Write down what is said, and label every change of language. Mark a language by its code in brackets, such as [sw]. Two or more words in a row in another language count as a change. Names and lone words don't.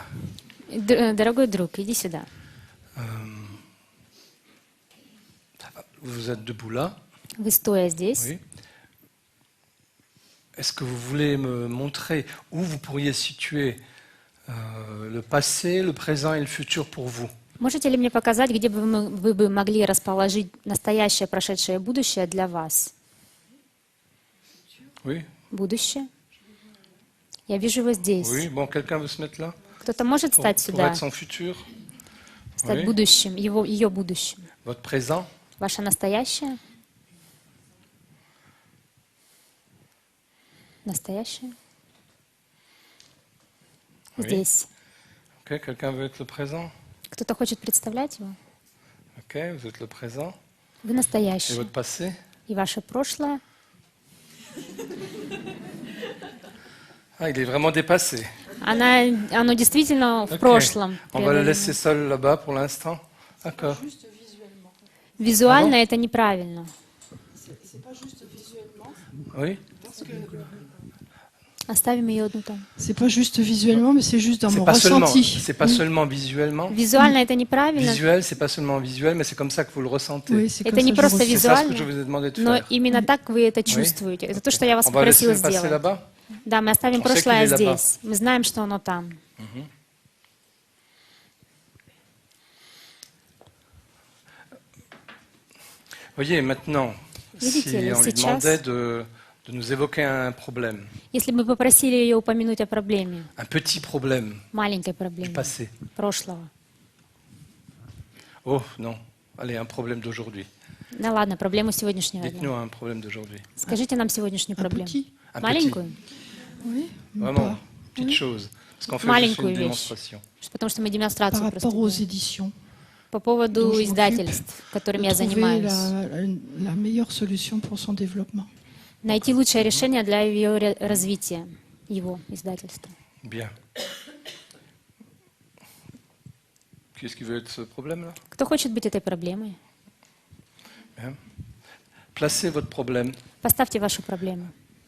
[ru] Дорогой друг, иди сюда. [fr] Vous êtes debout là. [ru] Вы стоя здесь. [fr] Oui. Est-ce que vous voulez me montrer où vous pourriez situer le passé, le présent et le futur pour vous? [ru] Можете ли мне показать, где бы вы бы могли расположить настоящее, прошедшее и будущее для вас? [fr] Oui, [ru] Будущее. Я вижу его здесь. [fr] oui. Bon, quelqu'un veut se mettre là [ru] Кто-то может [fr] pour, [ru] стать [fr] pour [ru] сюда, [fr] être son futur. [ru] стать [fr] Oui. [ru] будущим, ее будущим. [fr] Votre présent. [ru] Ваше настоящее? Настоящее? [fr] Oui. [ru] Здесь. [fr] Ok, quelqu'un veut être le présent. [ru] Кто-то хочет представлять его? [fr] Ok, vous êtes le présent. [ru] Вы [fr] Et [ru] настоящее. [fr] votre passé. [ru] И ваше прошлое? [fr] Ah, il est vraiment dépassé. [ru] Оно действительно в [fr] Ok. [ru] прошлом. [fr] On va le laisser seul là-bas pour l'instant. D'accord. [ru] Визуально это неправильно. [fr] Oui. [ru] Оставим ее одну там. [fr] C'est pas juste visuellement, mais c'est juste dans mon C'est ressenti. pas seulement visuellement. [ru] Визуально это неправильно, [fr] Visuel, c'est pas seulement visuel, mais c'est comme ça que vous le ressentez. Oui, c'est [ru] Это [fr] comme [ru] не [fr] ça que je [ru] просто [fr] ressens. C'est ça ce que je [ru] визуально, [fr] vous ai demandé de [ru] но [fr] faire. [ru] именно так вы это чувствуете. Это то, что я вас [fr] On va laisser [ru] попросила [fr] le passé [ru] сделать. [fr] là-bas. [ru] Да, мы оставим [fr] On sait [ru] прошлое [fr] qu'il est là-bas. [ru] здесь. Мы знаем, что оно там. [fr] Voyez, maintenant, [ru] Видите [fr] si [ru] ли, [fr] on lui [ru] сейчас- [fr] demandait de nous évoquer un problème, [ru] Если бы мы попросили ее упомянуть о проблеме, [fr] un petit problème [ru] маленькой [fr] du [ru] проблеме, [fr] passé. [ru] прошлого. [fr] Oh non, allez, un problème d'aujourd'hui. [ru] Да ладно, проблему сегодняшнего дня. [fr] Dites-nous un problème d'aujourd'hui. [ru] Скажите нам сегодняшнюю [fr] Un [ru] проблему. [fr] petit, Un [ru] Маленькую? [fr] oui, Vraiment, pas. petite chose. Parce qu'on fait juste [ru] Маленькую [fr] une [ru] вещь. [fr] démonstration. [ru] Потому что мы [fr] Par [ru] демонстрацию просто [fr] rapport aux [ru] делаем. [fr] éditions. [ru] По поводу [fr] dont je [ru] издательств, которыми я [fr] De trouver [ru] занимаюсь. [fr] la meilleure solution pour son développement. [ru] Найти лучшее решение для ее развития, его издательства. [fr] Bien. Qu'est-ce qui veut être ce problème-là? [ru] Кто хочет быть этой проблемой? [fr] Bien. Placez votre problème [ru] Поставьте вашу проблему